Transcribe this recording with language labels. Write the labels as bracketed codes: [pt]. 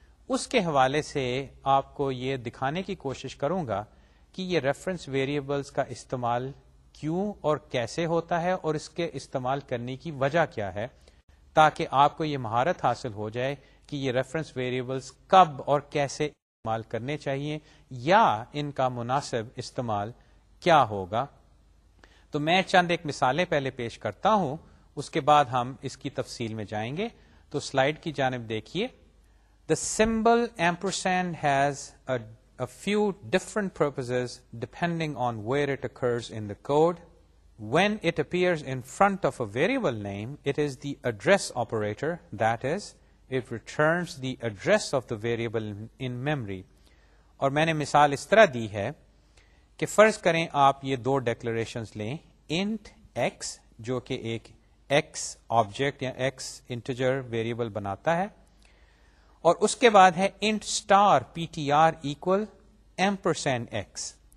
[ur] اس کے حوالے سے آپ کو یہ دکھانے کی کوشش کروں گا کہ یہ ریفرنس ویریبلس کا استعمال کیوں اور کیسے ہوتا ہے اور اس کے استعمال کرنے کی وجہ کیا ہے، تاکہ آپ کو یہ مہارت حاصل ہو جائے کہ یہ ریفرنس ویریبلس کب اور کیسے استعمال کرنے چاہیے یا ان کا مناسب استعمال کیا ہوگا. تو میں چند ایک مثالیں پہلے پیش کرتا ہوں، اس کے بعد ہم اس کی تفصیل میں جائیں گے. تو سلائیڈ کی جانب دیکھیے. [en] The symbol ampersand has a few different purposes depending on where it occurs in the code. When it appears in front of a variable name, it is the address operator, that is, it returns the address of the variable in memory. [ur] اور میں نے مثال اس طرح دی ہے کہ فرض کریں آپ یہ دو ڈیکلریشنز لیں، انٹ ایکس جو کہ ایک ایکس آبجیکٹ یا ایکس انٹیجر ویریبل بناتا ہے، اور اس کے بعد ہے int star P T R equal ampersand x.